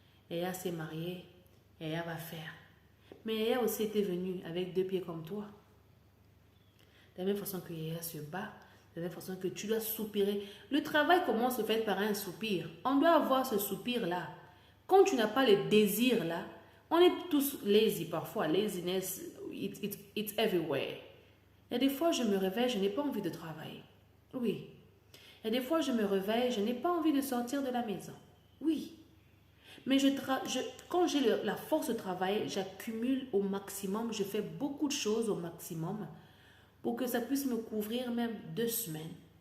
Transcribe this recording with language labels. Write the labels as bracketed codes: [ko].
[fr] Yaya s'est mariée, Yaya va faire. Mais Yaya aussi était venue avec 2 pieds comme toi. De la même façon que Yaya se bat, de la même façon que tu dois soupirer. Le travail commence au fait par un soupir. On doit avoir ce soupir-là. Quand tu n'as pas le désir-là, on est tous lazy parfois. [en] Laziness, it's everywhere. [fr] Il y a des fois, je me réveille, je n'ai pas envie de travailler. Oui. Il y a des fois, je me réveille, je n'ai pas envie de sortir de la maison. Oui. Mais quand j'ai la force de travailler, j'accumule au maximum, je fais beaucoup de choses au maximum pour que ça puisse me couvrir même 2 semaines.